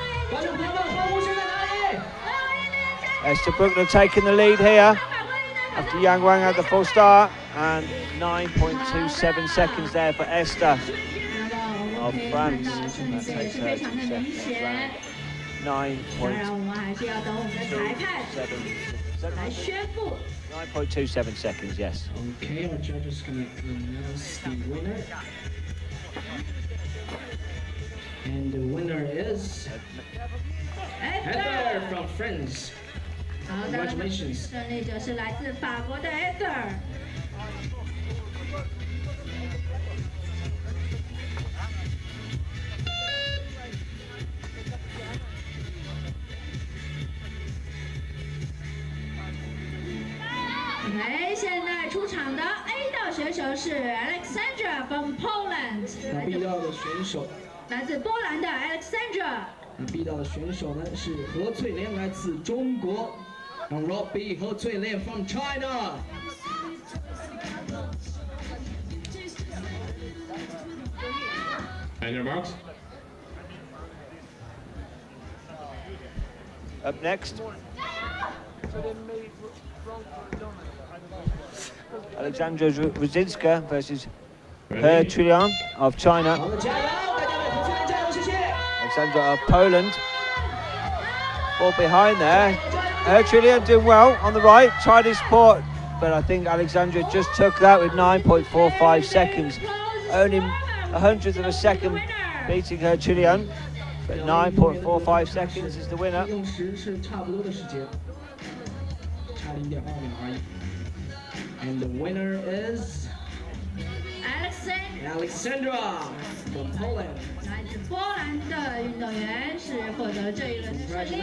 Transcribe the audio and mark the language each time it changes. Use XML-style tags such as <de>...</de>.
<zh>观众朋友们，欢呼声在哪里？</zh> <en>Esther Bruckner taking the lead here after Yang Wang had the full start, and 9.27 seconds there for Esther of France. That takes her to the second round.</en> <zh>当然，我们还是要等我们的裁判来宣布。</zh> <en>9.27 seconds, yes. Okay, our judge is gonna announce the winner. And the winner is Heather from France.</en> <zh>好的，</zh> <en>Congratulations.</en> <zh>胜利者是来自法国的 Esther。 OK， 现在出场的 A 道选手是</zh> <en>Alexandra from Poland，</en> <zh>那 B 道的选手，来自波兰的 Alexandra。那 B 道的选手呢是何翠莲，来自中国。</zh> <en>On Route B, 何翠莲 from China. And your marks. Up next, Alexandra Ruzynska versus He Chulian of China.</en> <zh>好的，加油！大家为何翠莲加油，谢谢。</zh> <en>Alexandra of Poland. Ball behind there. He Chulian doing well on the right, tried his support, but I think Alexandra just took that with 9.45 seconds. Only a hundredth of a second beating He Chulian, but 9.45 seconds is the winner.</en> <zh>用时是差不多的时间。差0.2秒而已。</zh> <en>And the winner is Alexandra from Poland.</en> <zh>来自波兰的运动员是获得了这一轮的胜利。</zh>